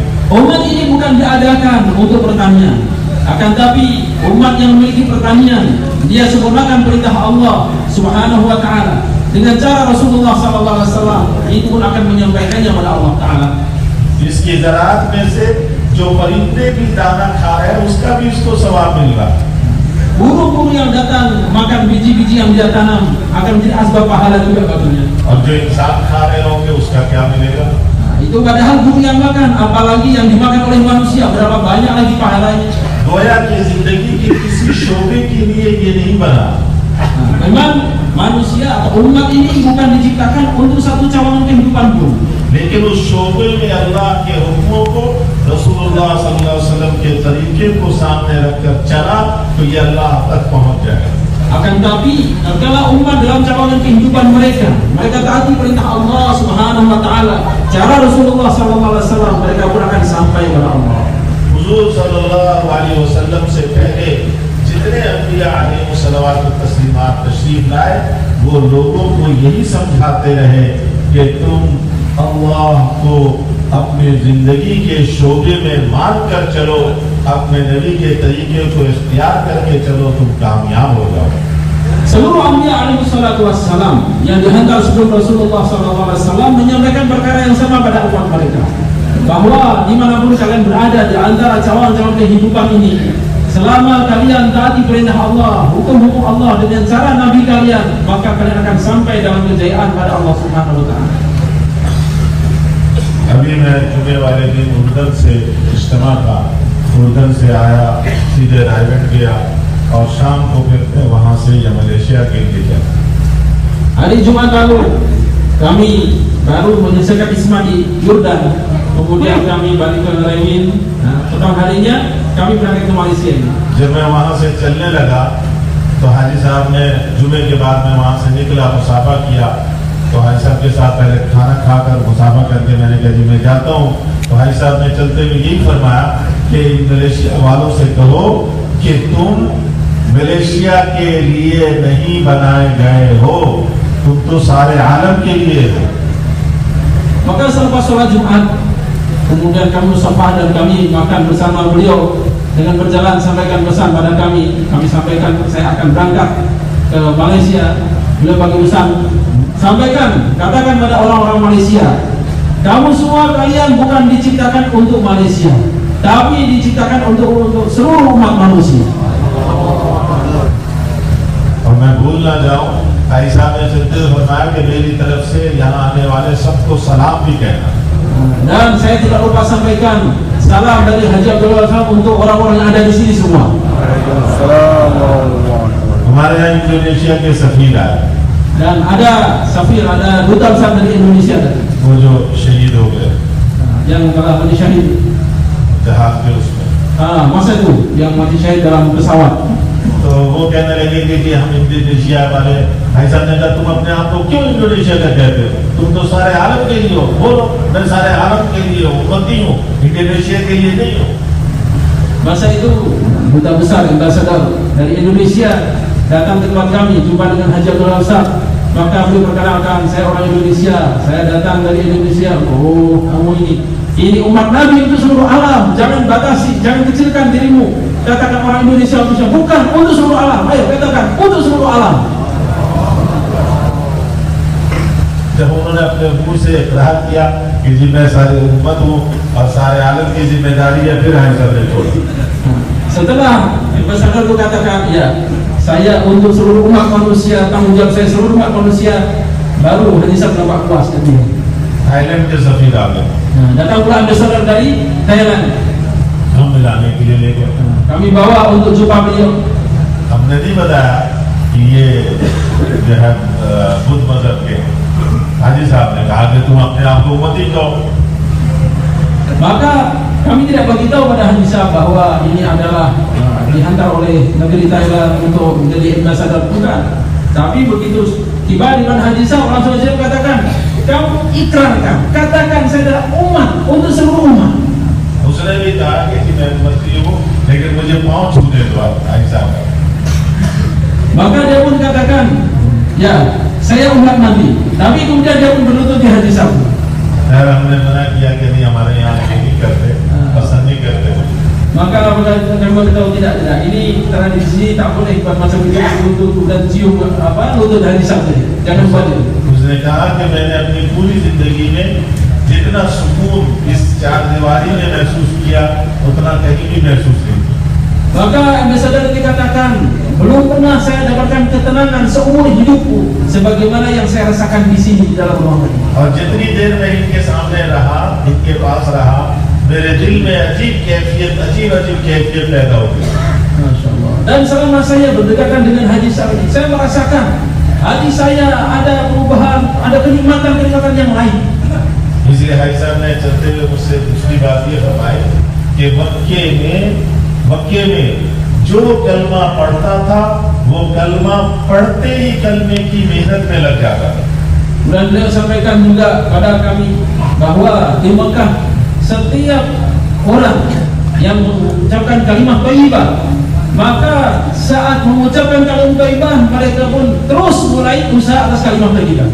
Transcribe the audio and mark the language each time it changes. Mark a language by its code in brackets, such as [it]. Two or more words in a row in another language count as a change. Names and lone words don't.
[ms] Umat ini bukan diadakan untuk pertanian, akan tapi umat yang memiliki pertanian, dia sempurnakan perintah Allah [ar] سبحانه وتعالى [ms] dengan cara Rasulullah [ar] صلى الله عليه وسلم, [ms] itu pun akan menyampaikannya kepada Allah Ta'ala. [ur] اس کی زراعت میں سے جو پرندے بھی دانہ کھا رہے ہیں، اس کا بھی اس کو ثواب مل رہا ہے. [ms] burung-burung yang datang makan biji-biji yang dia tanam akan menjadi asbab pahala juga baginya. [ur] اور جو انسان کھا رہے ہوں گے اس کا کیا ملے گا? [ms] Nah, itu padahal burung yang makan, apalagi yang dimakan oleh manusia, berapa banyak lagi pahalanya. [ur] گویا کی زندگی کے کسی شعبے کے لیے یہ نہیں بنا. [ms] Nah, memang manusia atau umat ini bukan diciptakan untuk satu cawangan kehidupan pun. [ur] لیکن اس شعبے میں اللہ کے حکموں کو رسول اللہ [ar] صلى الله عليه وسلم [ur] کے طریقے کو سامنے رکھ کر چلا تو یہ اللہ تک پہنچ جائے گا. [ms] Akan tapi kalau umat dalam cawangan kehidupan mereka taati perintah Allah [ar] سبحانه وتعالى, [ms] cara Rasulullah [ar] صلى الله عليه وسلم, [ms] mereka pun akan sampai kepada Allah. [ur] حضور [ar] صلى الله عليه وسلم [ur] سے پہلے جتنے انبیاء علیہم السلام و تسلیمات تشریف لائے وہ لوگوں کو یہی سمجھاتے رہے کہ تم اللہ کو اپنی زندگی کے شعبے میں مان کر چلو، اپنے نبی کے طریقے کو اختیار کر کے چلو، تم کامیاب ہو جاؤ. [ms] Seluruh Anbiya [ar] عليه الصلاة والسلام [ms] yang dihantar sebelum Rasulullah SAW menyampaikan perkara yang sama pada umat mereka, bahwa dimanapun kalian berada di antara cawangan kehidupan ini, selama kalian taati perintah Allah, hukum-hukum Allah dengan cara Nabi kalian, maka kalian akan sampai dalam kejayaan pada Allah [ar] سبحانه وتعالى. [ur] ابھی میں جمعے والے دن اردن سے اجتماع تھا، اردن سے آیا، سیدھے رائگڑھ گیا اور شام کو پھر وہاں سے یا ملیشیا کے لیے گیا. [ms] Hari Jumat lalu kami baru menyelesaikan isma di Yordan, kemudian kami balik ke Raimin. Petang harinya kami berangkat ke Malaysia. [ur] جب میں وہاں سے چلنے لگا تو حاجی صاحب نے جمعے کے بعد میں وہاں سے نکلا، مصافحہ کیا، تو حاجی صاحب کے ساتھ پہلے کھانا کھا کر مصافحہ کر کے میں نے کہا جی میں جاتا ہوں. تو حاجی صاحب نے چلتے ہوئے یہی فرمایا کہ ملیشیا والوں سے کہو کہ تم ملیشیا کے لیے نہیں بنائے گئے ہو، تم تو سارے عالم کے لیے ہو. [ms] Maka selepas sholat Jumat, kemudian kami musafah dan kami makan bersama beliau dengan berjalan sampaikan pesan pada kami sampaikan saya akan berangkat ke Malaysia. Beliau bagi pesan, sampaikan, katakan pada orang-orang Malaysia, kamu semua kalian bukan diciptakan untuk Malaysia, tapi diciptakan untuk seluruh umat manusia. [ur] اور میں بھول نہ جاؤں، بھائی صاحب نے چلتے ہوئے فرمایا کہ میری طرف سے یہاں آنے والے سب کو سلام بھی کہنا. [ms] Dan saya tidak lupa sampaikan salam dari Haji Abdul Wahab untuk orang-orang yang ada di sini semua. [ur] ہمارے یہاں انڈونیشیا کے سفیر آئے, [ms] Dan ada safir, ada duta besar dari Indonesia tadi, [ur] وہ جو شہید ہو گئے [ms] yang telah mati syahid. [ur] جہاز کے اس میں, [ms] Masa itu yang mati syahid dalam pesawat. [ur] تو وہ کہنے لگے کہ ہم انڈونیشیا والے. بھائی صاحب نے کہا تم اپنے آپ کو کیوں انڈونیشیا کا کہتے ہو، تم تو سارے عالم کے لیے ہو. بولو میں سارے عالم کے لیے ہوں، امتی ہوں، انڈونیشیا کے لیے نہیں ہوں. [ms] Masa itu duta besar ambassador dari Indonesia datang ke tempat kami, jumpa dengan Haji Abdul Wahab. Maka beliau perkenalkan, saya orang Indonesia, saya datang dari Indonesia. Oh, kamu ini umat Nabi untuk seluruh alam, jangan batasi, jangan kecilkan dirimu. Katakan orang Indonesia bukan untuk seluruh alam. Ayo katakan untuk seluruh alam. [ur] جب انہوں نے اپنے منہ سے اقرار کیا کہ جی میں ساری امت ہوں اور سارے عالم کی ذمہ داری ہے، پھر ہائی صاحب نے چھوڑا. [ms] Setelah ambassador itu katakan, ya saya untuk seluruh umat manusia, tanggung jawab saya seluruh umat manusia, baru Haji Sab nampak puas ketika [ur] تھائی لینڈ کے سفیر آ گئے, [ms] datang pula ambassador dari Thailand. [ur] ہم ملانے کے لیے لے گئے. [ms] Kami bawa untuk jumpa beliau. [ur] ہم نے نہیں بتایا کہ یہ جو ہے بدھ مذہب کے. حاجی صاحب نے کہا کہ تم اپنے آپ کو امتی کہو. [ms] Maka kami tidak beritahu pada Haji Sab bahwa ini adalah dihantar oleh negeri Thailand untuk menjadi ambassador, bukan. Tapi begitu tiba di mana Haji Sab, langsung saja katakan, kamu ikrarkan, katakan saya adalah umat untuk seluruh umat. [ur] اس نے بھی کہا کہ میں امتی ہوں، لیکن مجھے پاؤں چھونے دو حاجی صاحب. [ms] Maka dia pun katakan, ya saya umat Nabi. Tapi kemudian dia pun berlutut di Haji Sab. [ur] خیر ہم نے منع کیا کہ نہیں، ہمارے یہاں نہیں کرتے، پسند نہیں کرتے. [ms] Maka kami beritahu tidak, ini tradisi tak boleh buat macam itu, lutut dan cium lutut Haji Sab tadi. Jangan buat itu. [ur] اس نے کہا کہ میں نے اپنی پوری زندگی میں جتنا سکون اس چار دیواری میں محسوس کیا اتنا کہیں بھی محسوس نہیں کیا. [ms] Maka Ambassador dikatakan, belum pernah saya dapatkan ketenangan seumur hidupku sebagaimana yang saya rasakan di sini di dalam ruangan ini. [ur] اور جتنی دیر میں ان کے سامنے رہا، ان کے پاس رہا، میرے دل میں عجیب کیفیت پیدا ہو گئی. [ar] ما شاء الله. [ms] Dan selama saya berdekatan dengan Haji Said, saya merasakan hati saya ada perubahan, ada kenikmatan yang lain. [ur] اس لیے حاجی صاحب نے چلتے ہوئے مجھ سے دوسری بات یہ فرمائی کہ مکے میں جو کلمہ پڑھتا تھا وہ کلمہ پڑھتے ہی کلمے کی محنت میں لگ جاتا تھا. [ms] Dan beliau sampaikan juga pada kami bahwa di Mekah setiap orang yang mengucapkan [ar] كلمة طيبة, [ms] maka saat mengucapkan [ar] كلمة طيبة [ms] mereka pun terus mulai usaha atas [ar] كلمة طيبة.